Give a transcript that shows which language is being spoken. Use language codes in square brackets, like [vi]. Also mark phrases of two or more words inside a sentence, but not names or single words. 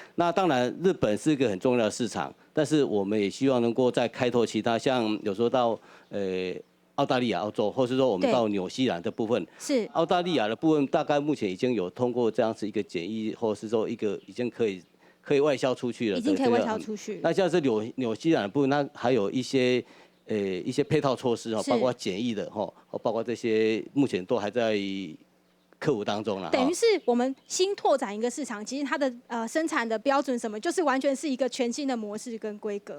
[zh] 那當然，日本是一個很重要的市場，但是我們也希望能夠再開拓其他，像有時候到澳大利亞、澳洲，或是說我們到紐西蘭的部分。是。澳大利亞的部分大概目前已經有通過這樣子一個檢疫，或是說一個已經可以外銷出去了。已經可以外銷出去。那像是紐西蘭的部分，那還有一些配套措施哈，包括檢疫的哈，包括這些目前都還在克服当中了。等于是我们新拓展一个市场，其实它的生产的标准什么，就是完全是一个全新的模式跟规格。